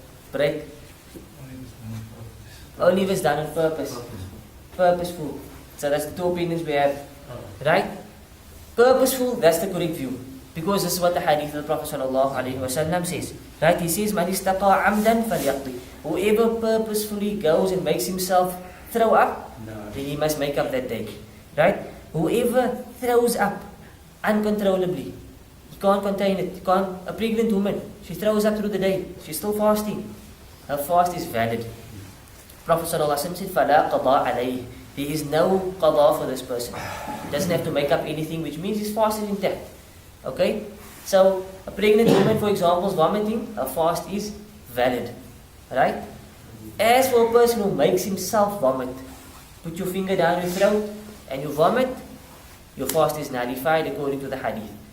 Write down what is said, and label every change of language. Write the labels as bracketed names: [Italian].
[English] Break. Only if it's done on purpose. Purposeful. So that's the two opinions we have. Right? Purposeful, that's the correct view. Because this is what the hadith of the Prophet ﷺ says. Right? He says, [Arabic] مَنِ اسْتَقَى عَمْدًا فَلْيَقْضِ. [English] Whoever purposefully goes and makes himself throw up, then he must make up that day. Right? Whoever throws up uncontrollably, he can't contain it. A pregnant woman, she throws up through the day, she's still fasting. her fast is valid. Prophet ﷺ said, [Arabic] فَلَا قَضَاءَ عَلَيْهِ. [English] There is no qada for this person. He doesn't have to make up anything, which means his fast is intact. Okay? So, a pregnant woman, for example, is vomiting, her fast is valid. Right? As for a person who makes himself vomit, put your finger down your throat and you vomit, your fast is nullified according to the hadith.